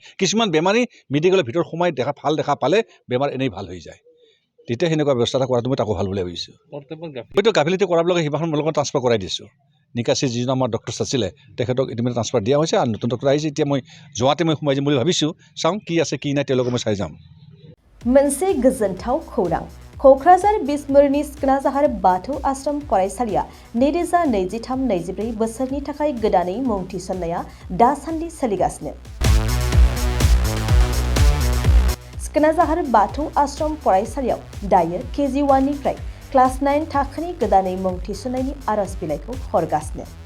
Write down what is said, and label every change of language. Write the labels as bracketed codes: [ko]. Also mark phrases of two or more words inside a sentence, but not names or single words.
[as] কিছুমান বেমাৰী মেডিকেলৰ ভিতৰত সোমাই দেখা পালে বেমাৰ এনেই ভাল হৈ যায়, তেতিয়া সেনেকুৱা ব্যৱস্থা এটা কৰাটো মই তাকো ভাল বুলি ভাবিছোঁ। হয়তো গাফিলতি কৰাৰ লগে সিমান লগত ট্ৰান্সফাৰ কৰাই দিছোঁ। নিকাচি যিজন আমাৰ ডক্টৰ আছিলে তেখেতক ইতিমধ্যে ট্ৰান্সফাৰ দিয়া হৈছে আৰু নতুন ডক্টৰ আহিছে। এতিয়া মই যোৱাতে মই সোমাই যাম বুলি ভাবিছোঁ, চাওঁ কি আছে কি নাই তেওঁলোকক মই চাই যাম। [brx] मोनसे गोजोनथाव खौरां, क'क्राझार बिसमुरिनि सिखोनाजाहार बाथौ आश्रम फरायसालिया 2023-24 बोसोरनि थाखाय गोदानै मुं थिसननाया दासान्दि सोलिगासिनो। सिखोनाजाहार बाथौ आश्रम फरायसालियाव दायो KG1 निफ्राय क्लास 9 थाखोनि गोदानै मुं थिसननायनि आरज बिलाइखौ हरगासिनो।